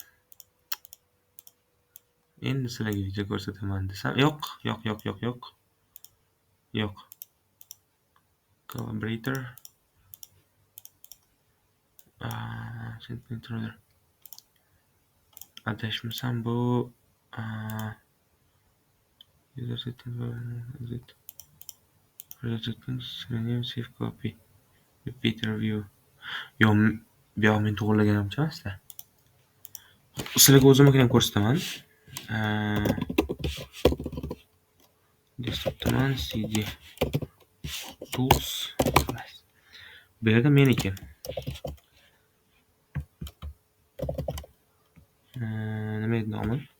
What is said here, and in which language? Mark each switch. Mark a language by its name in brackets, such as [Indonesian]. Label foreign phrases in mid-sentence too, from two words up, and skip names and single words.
[Uzbek] Endi sizlarga video ko'rsataman desam, yo'q. Collaborator. Adashmasam bu [English] user settings rename save copy repeat review. [Uzbek] Yo'q, bu yoq men to'g'rilaganimcha emasda. Sizlarga o'zimnikini ham ko'rsataman. Desktopdan [English] cd tools. [Uzbek] Bu yerda meniki. Nima edi nomi?